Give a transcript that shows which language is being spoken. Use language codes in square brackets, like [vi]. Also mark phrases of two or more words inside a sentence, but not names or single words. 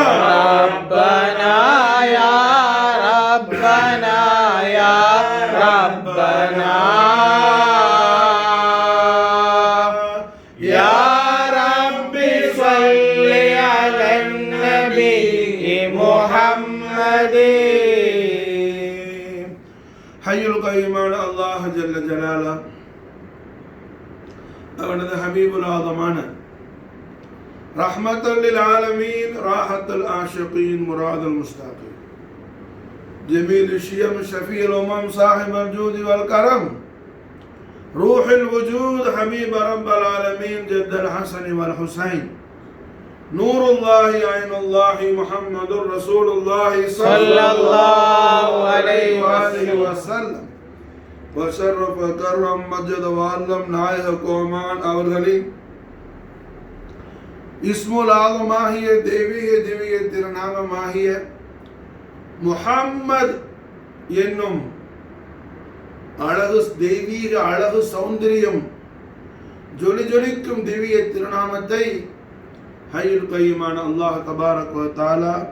[ar] ربنا يا ربنا يا ربنا يا ربي صل على النبي محمد حي القيوم الله جل جلاله [ta] அவனது ஹபீபுல் ஆதமான [ar] رحمة العالمين راحة العاشقين مراد المشتاقين جميل الشيم شفيع الأمم صاحب الجود والكرم روح الوجود حبيب رب العالمين جد الحسن والحسين نور الله عين الله محمد رسول الله صلى الله عليه وآله وسلم وشرف وكرم مجد وعلم [ta] நாயக கோமான் அவர்களின் இஸ்முல் ஆலமாகிய தெய்வீக திவ்ய திருநாமமாகிய முஹம்மத் என்னும் அழகு தெய்வீக அழகு சௌந்தரியம் ஜொலி ஜொலிக்கும் திவ்ய திருநாமத்தை [ar] الحي القيوم الله تبارك وتعالى